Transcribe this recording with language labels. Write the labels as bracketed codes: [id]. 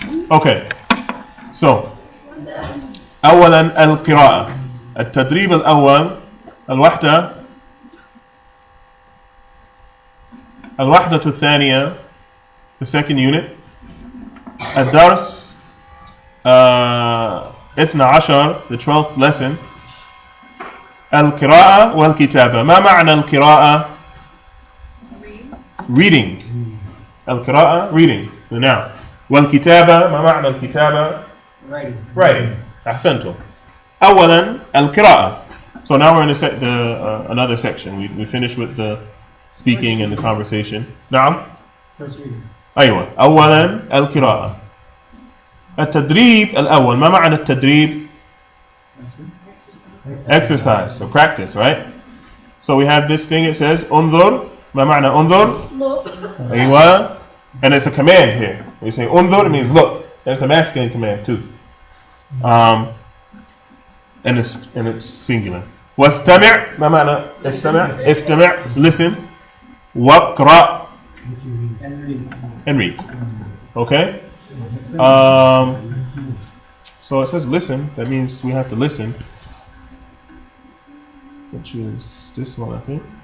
[en] Okay, so [ar] أولا القراءة. التدريب الأول الوحدة الثانية, [en] the second unit. [ar] الدرس 12, [en] the 12th lesson. [ar] القراءة والكتابة. ما معنى القراءة؟ [en] Reading. [ar] القراءة [en] reading, the noun. [ar] والكتابة, ما معنى الكتابة؟ [en] Writing. [ar] أحسنتم. أولا القراءة. [en] So now we're in another section. We finished with the speaking and the conversation. [ar] نعم. [en] First reading. [ar] أيوة أولا القراءة. التدريب الأول ما معنى التدريب؟ [en] Exercise, so practice, right? So we have this thing, it says [ar] انظر. ما معنى انظر؟ أيوة. [en] And it's a command here. We say [ar] انظر, [en] it means look. And it's a masculine command too. And it's singular. [ar] واستمع ما معنى استمع؟ استمع, [en] listen. [ar] واقرأ, [en] and read. Okay? So it says listen, that means we have to listen. Which is this one, I think.